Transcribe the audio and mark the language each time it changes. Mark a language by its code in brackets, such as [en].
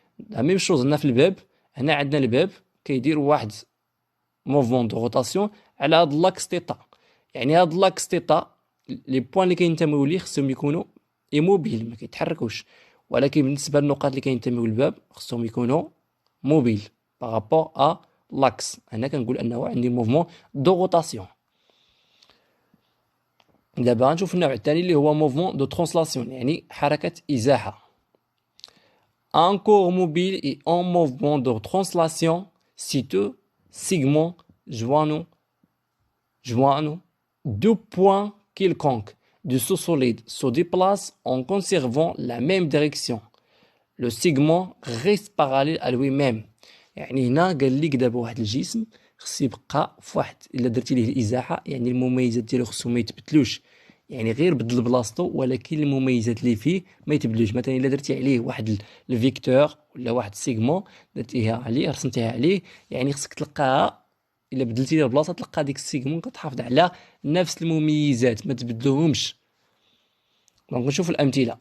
[fr] لا ميم شوز [ar] هنا في الباب، هنا عندنا الباب كيدير واحد موفمون دو روتاسيون على هاد لاكس تيتا، يعني هاد لاكس تيتا لي بوين اللي كينتميو ليه خصهم يكونوا ايموبيل، ما كيتحركوش، ولكن بالنسبه للنقاط اللي كينتميو للباب خصهم يكونوا موبيل [fr] بارابور ا لاكس. [ar] هنا كنقول انه عندي موفمون دو روتاسيون. دابا غنشوف النوع الثاني اللي هو [fr] موفمون دو ترانسلاسيون، [ar] يعني حركه ازاحه. [fr] Un corps mobile est en mouvement de translation si deux segments joignent deux points quelconques de ce solide se déplacent en conservant la même direction. Le segment reste parallèle à lui-même. [ar] يعني هنا قال لك دابا واحد الجسم خص يبقى فواحد، الا درتي ليه الازاحه يعني المميزات ديالو خصهم ما يتبدلوش، يعني غير بدل بلاصتو ولكن المميزات اللي فيه ما يتبدلوش. مثلا الا درتي عليه واحد الفيكتور ولا واحد السيغمون درتيها عليه رسمتيها عليه، يعني خصك تلقاها الا بدلتي ليه البلاصه تلقى ديك السيغمون كتحافظ على نفس المميزات ما تبدلوهمش. دونك نشوف الامثله.